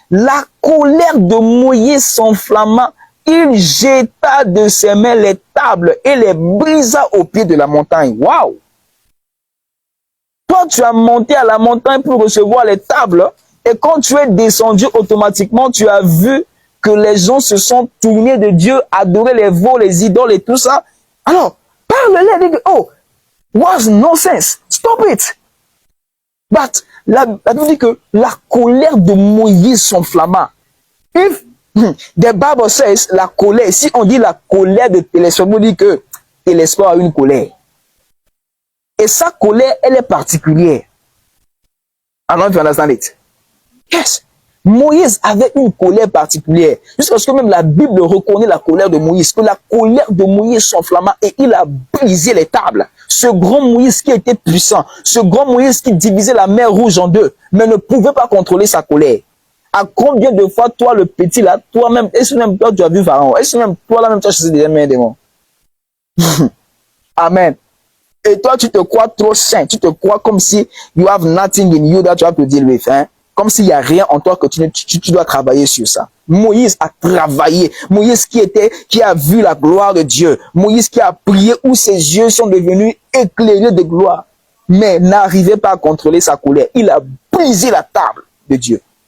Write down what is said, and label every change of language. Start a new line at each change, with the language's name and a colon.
French: La colère de Moïse s'enflamma. Il jeta de ses mains les tables et les brisa au pied de la montagne. Waouh! Toi, tu as monté à la montagne pour recevoir les tables et quand tu es descendu automatiquement, tu as vu que les gens se sont tournés de Dieu, adoré les veaux, les idoles et tout ça. Alors, parle-les, dis,
English: oh, was nonsense, stop it.
French: But, la Bible dit que la colère de Moïse s'enflamma.
English: If the Bible says
French: la colère, si on dit la colère de Télésphore, on dit que Télésphore a une colère. Et sa colère, elle est particulière.
English: I don't know if you understand it. Yes.
French: Moïse avait une colère particulière. Jusqu'à ce que même la Bible reconnaît la colère de Moïse. Que la colère de Moïse s'enflamma et il a brisé les tables. Ce grand Moïse qui était puissant. Ce grand Moïse qui divisait la mer Rouge en deux. Mais ne pouvait pas contrôler sa colère. À combien de fois, toi, le petit là, toi-même, est-ce que même toi, tu as vu Pharaon? Est-ce que même toi, là, même, tu as chassé des démons? Amen. Et toi, tu te crois trop saint. Tu te crois comme si
English: you have nothing in you that you have to deal with.
French: Hein? Comme s'il n'y a rien en toi que tu dois travailler sur ça. Moïse a travaillé. Moïse qui a vu la gloire de Dieu. Moïse qui a prié où ses yeux sont devenus éclairés de gloire. Mais n'arrivait pas à contrôler sa colère. Il a brisé la table de Dieu.